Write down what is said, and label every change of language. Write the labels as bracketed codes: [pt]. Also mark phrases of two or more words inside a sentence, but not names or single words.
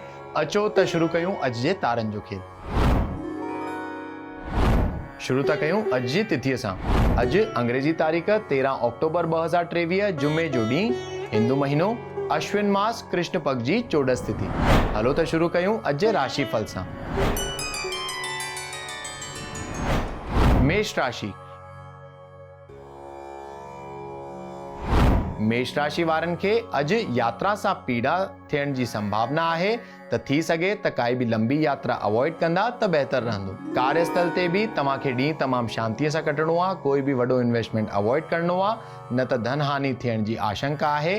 [sd] अचो त शुरू कयूं अॼु जे तारनि जो खेल। शुरू था कयूं अॼु जी तिथीअ सां। अॼु अंग्रेजी तारीख़ 13 अक्टूबर 2023 जुमे जो ॾींहुं, हिंदू महीनो अश्विन मास कृष्ण पक्ष जी चोॾस तिथि। हलो त शुरू कयूं अॼु जे राशि फल सां। मेष राशि। मेष राशि वारनि खे अॼु यात्रा सां पीड़ा थियण जी संभावना आहे, त थी सघे त काई बि लंबी यात्रा अवॉइड कंदा त बहितर रहंदो। कार्यस्थल ते बि तव्हांखे ॾींहुं तमामु शांतीअ सां कटणो आहे। कोई बि वॾो इन्वेस्टमेंट अवॉइड करणो आहे, न त धन हानि थियण जी आशंका आहे।